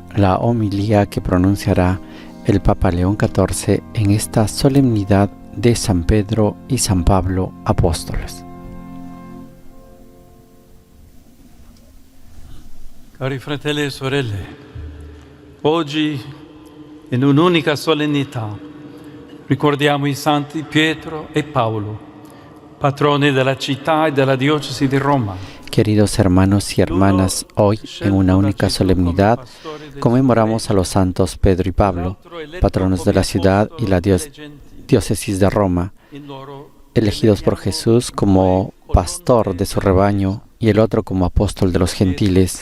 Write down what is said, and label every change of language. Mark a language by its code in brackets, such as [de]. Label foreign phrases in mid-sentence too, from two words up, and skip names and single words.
[es] la homilía que pronunciará el Papa León XIV en esta solemnidad de San Pedro y San Pablo apóstoles. [it] Cari fratelli e sorelle, oggi in un'unica solennità Ricordiamo i santi Pietro e Paolo, patroni della città e della diocesi di Roma. [es] Queridos hermanos y hermanas, hoy, en una única solemnidad, conmemoramos a los santos Pedro y Pablo, patronos de la ciudad y la diócesis de Roma, elegidos por Jesús como pastor de su rebaño y el otro como apóstol de los gentiles.